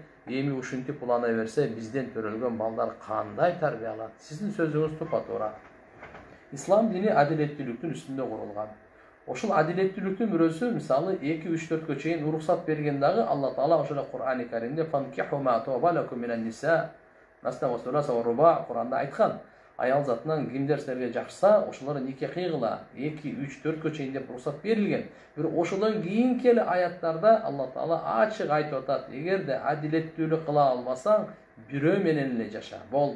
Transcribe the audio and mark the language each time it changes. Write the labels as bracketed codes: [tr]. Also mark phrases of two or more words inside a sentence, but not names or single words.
[ky] Эми ушинтип улана берсе, бизден төрөлгөн балдар кандай тарбия алат? Сиздин сөзүңүз тупа-туура. Ислам дини адилеттүүлүктүн үстүндө курулган. Ошол адилеттүүлүктүн бирөөсү, мисалы 2-3-4кө чейин уруксат берген дагы Алла Таала ошол Кур'ани Каримде [ar] "فانكحوا ما طاب لكم من النساء" مثنى وثلاث ورباع [ky] Кур'анда айткан. Аял затынан кимдер силерге жакшыса, ошолор нике кыйгыла. 2-3-4кө чейин деп уруксат берилген. Бирок ошондон кийинки эле аяттарда Алла Таала ачык айтып атат: "Эгерде адилеттүүлүк кыла албасаң, бирөө менен эле жаша." Болду.